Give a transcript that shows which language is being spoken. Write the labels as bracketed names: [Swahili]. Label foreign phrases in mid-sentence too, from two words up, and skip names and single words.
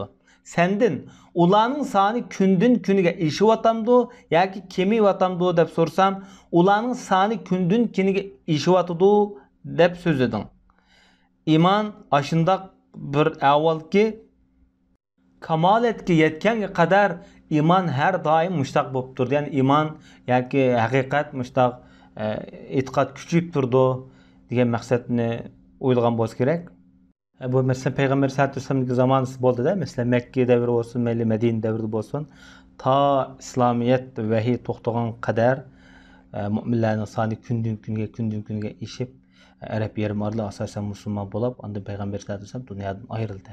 [Uzbek] Sendin ularning soni kundan kuniga eshiyotamdi yoki kemiyotamdi deb so'rsam, ularning soni kundan kuniga eshiyotidu deb so'zlading. İman ashundaq bir avvalki kamolatga yetganga qadar iman her daim mushtaq bo'lib turdi. Yani iman yoki haqiqat mushtaq e'tiqod kuchayib turdi degan maqsadni o'ylagan bo'lsa kerak. Bu mesela Peygamber sallallohu alayhi vasallamning zamonida bo'ldi-da, mesela Makka davri bo'lsin, Madina davrida bo'lsin, ta İslamiyet vahiy to'xtagan qadar mu'minlarning soni kundan kunga eshib, Arab yarimorli asosan musulmon bo'lib, unda Peygamber [Arabic] sallallohu alayhi vasallam [Uzbek] dunyodan ayrildi.